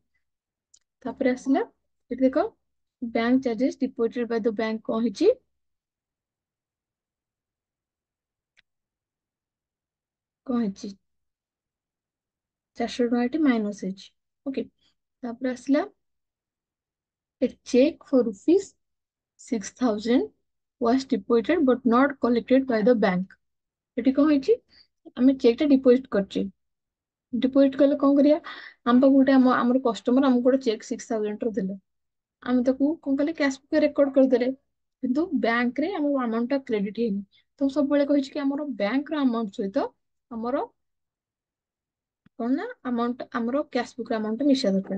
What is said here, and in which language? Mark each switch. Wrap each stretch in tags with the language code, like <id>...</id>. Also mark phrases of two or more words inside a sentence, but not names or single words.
<or>ତାପରେ ଆସିଲା, ଏଠି ଦେଖ,</or> <en>bank charges deposited by the bank</en> <or>କଣ ହେଇଛି, କଣ ହେଇଛି, 400 ଟଙ୍କା ଏଠି ମାଇନସ ହେଇଛି। ଓକେ, ତାପରେ ଆସିଲା,</or> <en>a check for ₹6,000 was deposited but not collected by the bank।</en> <or>ଏଠି କଣ ହେଇଛି, ଆମେ ଚେକ୍ ଟା ଡିପୋଜିଟ କରିଛେ। ଡିପୋଜିଟ କଲେ କଣ କରିବା, ଆମ ପାଖକୁ ଗୋଟେ ଆମର କଷ୍ଟମର ଆମକୁ ଗୋଟେ ଚେକ୍ 6,000 ର ଦେଲେ। ଆମେ ତାକୁ କଣ କଲେ,</or> <en>cash book record</en> <or>କରିଦେଲେ, କିନ୍ତୁ ବ୍ୟାଙ୍କ ରେ ଆମ ଆମାଉଣ୍ଟ ଟା କ୍ରେଡିଟ ହେଇନି। ତ ମୁଁ ସବୁବେଳେ କହିଛି କି ଆମର ବ୍ୟାଙ୍କ ର ଆମାଉଣ୍ଟ ସହିତ ଆମର କଣ ନା, ଆମାଉଣ୍ଟ ଆମର</or> <en>cash book amount</en> <or>ମିଶିବା ଦରକାର।</or>